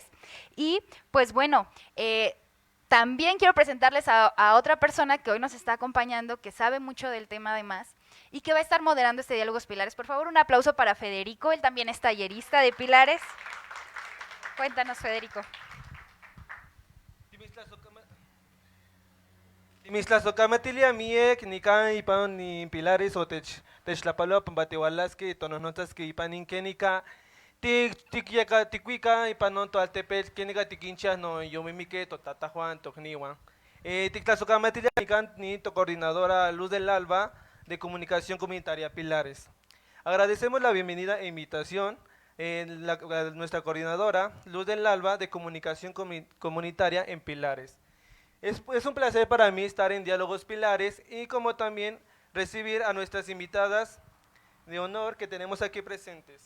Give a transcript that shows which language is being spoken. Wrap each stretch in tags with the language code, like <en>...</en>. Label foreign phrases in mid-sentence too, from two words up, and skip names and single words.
<es>Y pues bueno, también quiero presentarles a otra persona que hoy nos está acompañando, que sabe mucho del tema además y que va a estar moderando este Diálogos Pilares. Por favor, un aplauso para Federico. Él también es tallerista de Pilares. Cuéntanos, Federico.</es> <nah>Timistlazocamatilia miek nikan ipan ni pilares o techtlapaloa pambatihualaski tonohnotzasqui ipan inkenika tikuika ipan non toaltepetl kenika tikinchas no yomimique totatahuan tokniwan. Tiktlasocamatilia nikan ni coordinadora Luz del Alba de Comunicación Comunitaria Pilares.</nah> <es>Agradecemos la bienvenida e invitación a nuestra coordinadora Luz del Alba de Comunicación Comunitaria en Pilares. Es un placer para mí estar en Diálogos Pilares y como también recibir a nuestras invitadas de honor que tenemos aquí presentes.</es>